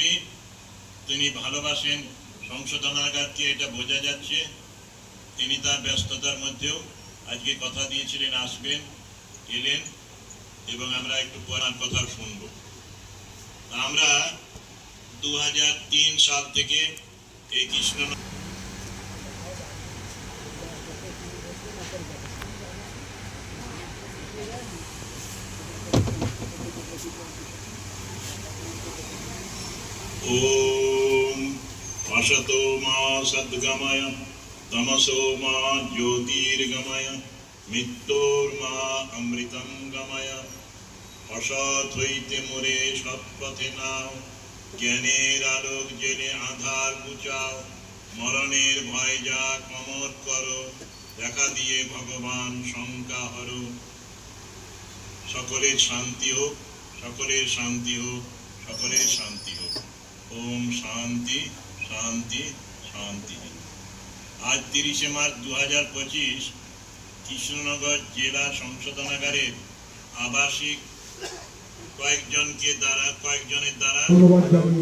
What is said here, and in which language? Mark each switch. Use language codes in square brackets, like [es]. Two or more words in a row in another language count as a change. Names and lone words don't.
[bn] তিনি ভালোবাসেন সংশোধনাগারকে, এটা বোঝা যাচ্ছে। তিনি তার ব্যস্ততার মধ্যেও আজকে কথা দিয়েছিলেন আসবেন, এলেন, এবং আমরা একটু পড়ার কথা শুনব। আমরা 2003 সাল থেকে এই কৃষ্ণ [sa] ओम असतो मा सद्गमय तमसो मा ज्योतिर्गमय मृत्योर्मा अमृतं गमय [bn] असत হইতে মোরে সৎপথে নাও জ্ঞানের আলোক জেলে আধার বুঝাও মরণের ভয় যা কমর করো দেখা দিয়ে ভগবান শঙ্কা হরো সকলের শান্তি হোক সকলের শান্তি হোক সকলের শান্তি হোক। [sa] ओम शांति शांति शांति। [hi] आज 30 मार्च 2025 [bn] কৃষ্ণনগর জেলা সংশোধনাগারের আবাসিক কয়েকজনের দ্বারা ধন্যবাদ জানাই।